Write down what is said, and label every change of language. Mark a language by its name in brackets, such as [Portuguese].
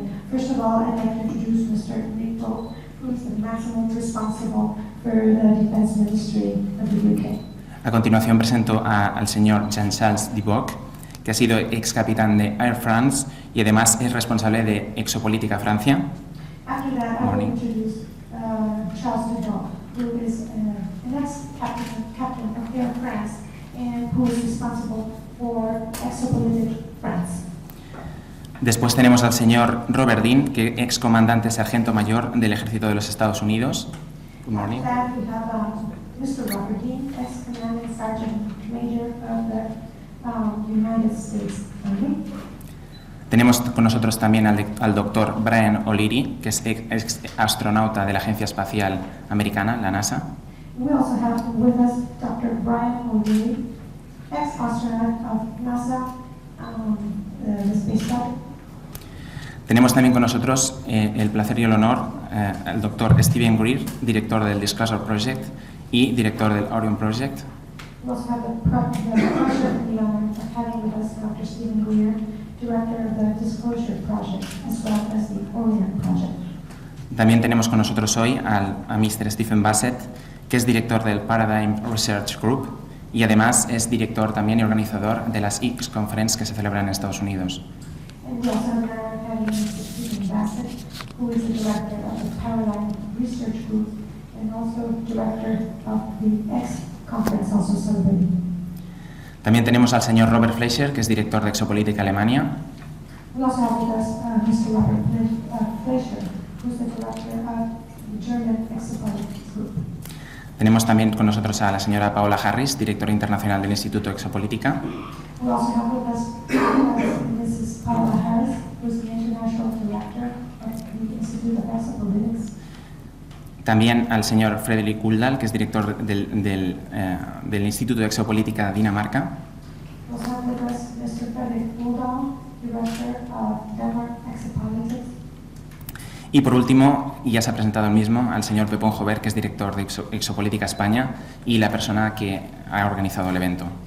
[English] First of all, I'd like to introduce Mr. Nick Pope, who is the maximum responsible for the Defense Ministry of the UK. [Spanish] A continuación presento al señor Jean-Charles Duboc, que ha sido ex capitán de Air France y además es responsable de Exopolítica Francia. [English] After that, I will introduce Charles Duboc, who is an ex-captain of Air France and who is responsible for Exopolitics France. [Spanish] Después tenemos al señor Robert Dean, que ex comandante sargento mayor del Ejército de los Estados Unidos. [English] Good morning. After that, we have Mr. Robert Dean, ex-commanding sergeant major of the United States Army. [Spanish] Tenemos con nosotros también al doctor Brian O'Leary, que es ex astronauta de la Agencia Espacial Americana, la NASA. [English] We also have with us Dr. Brian O'Leary, ex-astronaut of NASA, the Space Shuttle. [Spanish] Tenemos también con nosotros el placer y el honor al doctor Stephen Greer, director del Disclosure Project y director del Orion Project. [English] We also have the pleasure and the honor of having with us Dr. Stephen Greer, director of the Disclosure Project, as well as the Orion Project. [Spanish] También tenemos con nosotros hoy a Mr. Stephen Bassett, que es director del Paradigm Research Group y además es director también y organizador de las X Conference que se celebran en Estados Unidos. [English] And we also have the honor of having Mr. Stephen Bassett, who is the director of the Paradigm Research Group and also director of the X Conference, also celebrated. [Spanish] También tenemos al señor Robert Fleischer, que es director de Exopolítica Alemania. [English] We also have with us Mr. Robert Fleischer, who is the director of the German Exopolitics Group. [Spanish] Tenemos también con nosotros a la señora Paola Harris, directora internacional del Instituto Exopolítica. [English] We also have with us Mrs. Paola Harris, who is the international director of the Institute of Exopolitics. [Spanish] También al señor Frederik Uldall, que es director del Instituto de Exopolítica de Dinamarca. [English] We also have with us Mr. Frederik Uldall, director of Denmark Exopolitics. [Spanish] Y por último, y ya se ha presentado el mismo, al señor Pepón Jover, que es director de Exopolítica España y la persona que ha organizado el evento.